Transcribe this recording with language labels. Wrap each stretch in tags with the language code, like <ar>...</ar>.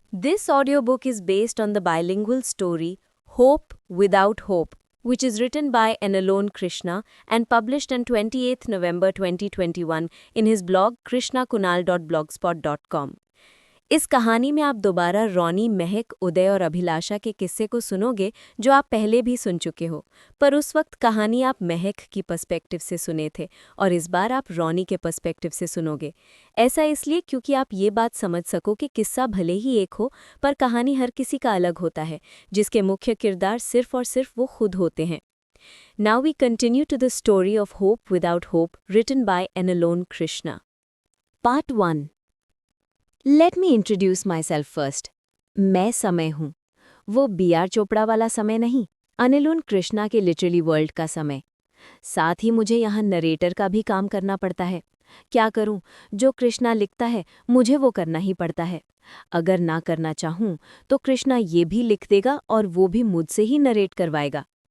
<en>This audiobook is based on the bilingual story Hope Without Hope, which is written by Enalone Krishna and published on 28th November 2021 in his blog krishnakunal.blogspot.com.</en> <hi>इस कहानी में आप दोबारा Ronnie, महक, उदय और अभिलाषा के किस्से को सुनोगे जो आप पहले भी सुन चुके हो, पर उस वक्त कहानी आप महक की पर्सपेक्टिव से सुने थे और इस बार आप रॉनी के पर्सपेक्टिव से सुनोगे। ऐसा इसलिए क्योंकि आप ये बात समझ सको कि किस्सा भले ही एक हो पर कहानी हर किसी का अलग होता है, जिसके मुख्य किरदार सिर्फ और सिर्फ वो खुद होते हैं।</hi> <en>Now we continue to the story of Hope Without Hope, written by Enalone Krishna. Part 1. Let me introduce myself first.</en> <hi>मैं समय हूँ। वो B.R. चोपड़ा वाला समय नहीं, अनिलोन कृष्णा के लिटरली वर्ल्ड का समय। साथ ही मुझे यहाँ नरेटर का भी काम करना पड़ता है। क्या करूँ, जो कृष्णा लिखता है मुझे वो करना ही पड़ता है। अगर ना करना चाहूँ तो कृष्णा ये भी लिख देगा और वो भी मुझसे ही नरेट करवाएगा।</hi>